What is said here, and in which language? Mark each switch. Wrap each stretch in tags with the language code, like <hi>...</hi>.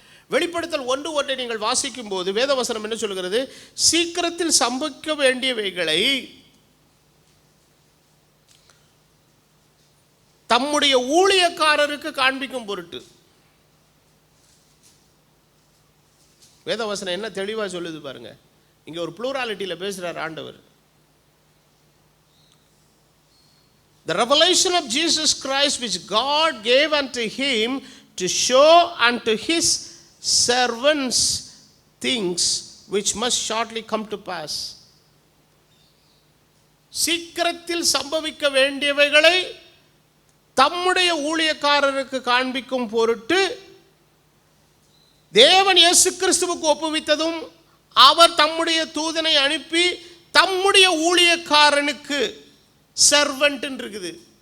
<ta>வெளிப்படுத்தல் 1:1 நீங்கள் வாசிக்கும் போது வேதவசனம் என்ன சொல்கிறது, சீக்கிரத்தில் சம்பவிக்க வேண்டியவைகளை தம்முடைய ஊழியக்காரருக்கு காண்பிக்கும் பொருட்டு. வேதவசனம் என்ன தெளிவாக சொல்லுது பாருங்க. இங்கே ஒரு ப்ளூராலிட்டியில் பேசுகிறார் ஆண்டவர்.</ta> <en>The revelation of Jesus Christ which God gave unto him to show unto his servants things which must shortly come to pass.</en> <ta>சீக்கிரத்தில் சம்பவிக்க வேண்டியவைகளை தம்முடைய ஊழியக்காரருக்கு காண்பிக்கும் பொருட்டு தேவன் இயேசு கிறிஸ்துவுக்கு ஒப்புவித்ததும், அவர் தம்முடைய தூதனை அனுப்பி தம்முடைய ஊழியக்காரனுக்கு, சர்வன்ட் இருக்குது,</ta>